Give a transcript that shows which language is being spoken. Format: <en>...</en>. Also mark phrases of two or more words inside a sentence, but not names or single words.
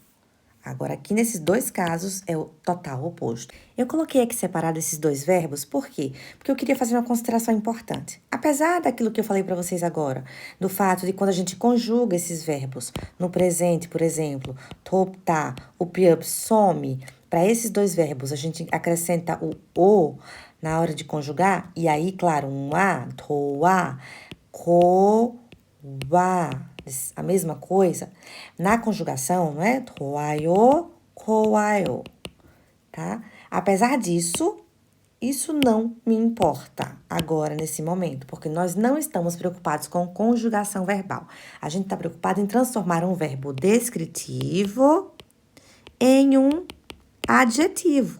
<pt>Agora, aqui nesses dois casos, é o total oposto. Eu coloquei aqui separado esses dois verbos, por quê? Porque eu queria fazer uma consideração importante. Apesar daquilo que eu falei para vocês agora, do fato de quando a gente conjuga esses verbos no presente, por exemplo, 돕다, o p-up some, para esses dois verbos a gente acrescenta o O na hora de conjugar, e aí, claro, um A,</pt> <ko>도와, 고와,</ko> <pt>a mesma coisa, na conjugação, não é?</pt> <ko>좋아요, 고와요,</ko> <pt>tá? Apesar disso, Isso não me importa agora, nesse momento, porque nós não estamos preocupados com conjugação verbal. A gente está preocupado em transformar um verbo descritivo em um adjetivo.</pt>